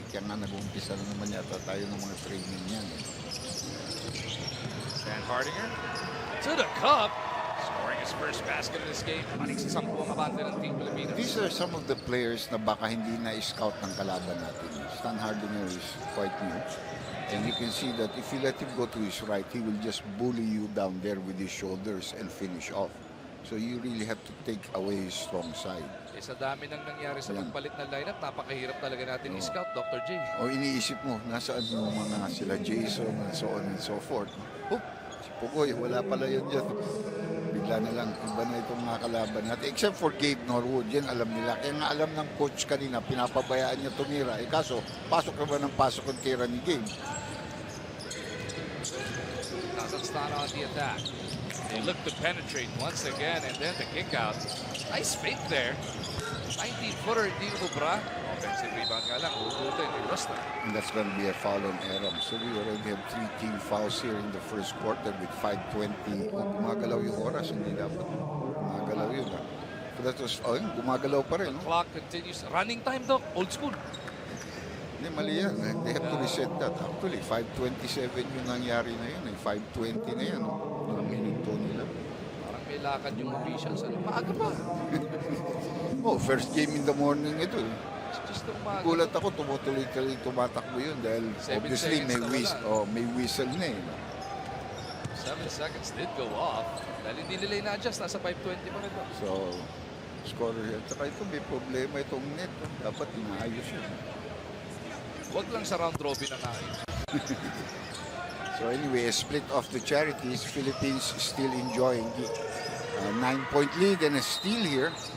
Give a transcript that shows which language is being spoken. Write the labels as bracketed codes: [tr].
[tl] Kaya nga nag-umpisa na naman yata tayo ng mga training yan. [en] Stan Hardinger to the cup. Scoring his first basket in this game. [tl] Manik sa 10 ang abante ng Team Pilipinas. [en] These are some of the players [tl] na baka hindi na-scout ng kalaban natin. [en] Stan Hardinger is quite new. And you can see that if you let him go to his right, he will just bully you down there with his shoulders and finish off. So you really have to take away his strong side. [tl] Eh, sa dami nang nangyari sa Yan. pagpalit ng lineup, napakahirap talaga natin i-scout, Dr. J. O iniisip mo, nasaan yung mga sila Jason [en] and so on and so forth. [tl] Oh, si Pugoy, wala pala yun dyan. Bigla na lang, iba na itong mga kalaban natin. [en] Except for [tl] Gabe Norwood, yan alam nila. Kaya nga alam ng coach kanina, pinapabayaan niya tumira. Eh kaso, pasok naman ng pasok ang tira ni Gabe. [en] Kazakhstan on the attack. They look to penetrate once again, and then the kick out. Nice fake there. 19-footer, [tl] hindi umubra. Offensive rebound nga lang, uubutin ni Rustam. [en] And that's going to be a foul on Aram. So we already have 3 team fouls here in the first quarter with 5:20. [tl] Oh, gumagalaw yung oras, hindi dapat. Gumagalaw yun. [en] But that was, [tl] oh, yun, gumagalaw pa rin. No? [en] Clock continues. Running time, Doc. Old school. [tl] Hindi, mali yan. [en] They have to reset that. Actually, [tl] 5:27 yung nangyari na yun. 5:20 na yan. Yung minuto nila. Parang may lakad yung officials. Ano? Maaga pa. [en] Oh, first game in the morning [tl] ito. [en] It's just umaga. [tl] Gulat ako, tumutuloy-tuloy tumatakbo yun dahil [en] 7 obviously [tl] seconds na wala. may whistle na eh. [en] 7 seconds did go off. [tl] Dahil hindi nila in-adjust. Nasa 5:20 pa rin. Doc. So, scorer yan. Tsaka ito, may problema itong net. Dapat inaayos yun. Huwag lang sa round robin ang ayos. [en] So anyway, a split of the charities. Philippines still enjoying the 9-point lead and a steal here.